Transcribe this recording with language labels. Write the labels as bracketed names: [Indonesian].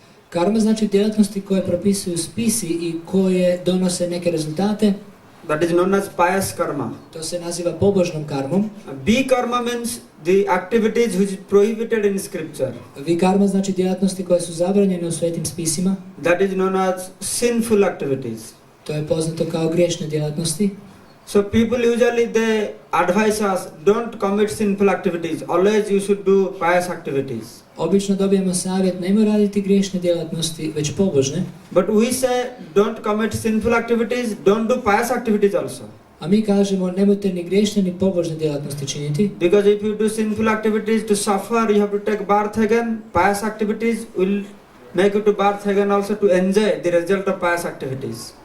[Croatian] Karma znači djelatnosti koje propisuju spisi i koje donose neke rezultate. [English] That is known as pious karma. [Croatian] To se naziva pobožnom karmom. [English] Vikarma means the activities which is prohibited in scripture. [Croatian] Vikarma znači djelatnosti koje su zabranjene u svetim spisima. [English] That is known as sinful activities. [Croatian] To je poznato kao griješne djelatnosti. [English] So people usually they advise us don't commit sinful activities. Always you should do pious activities. [Croatian] Obično dobijemo savjet nemoj raditi griješne djelatnosti, već pobožne. [English] But we say don't commit sinful activities, don't do pious activities also. [Croatian] A mi kažemo nemojte ni griješne ni pobožne djelatnosti činiti. [English] Because if you do sinful activities to suffer, you have to take birth again. Pious activities will make you to birth again also to enjoy the result of pious activities.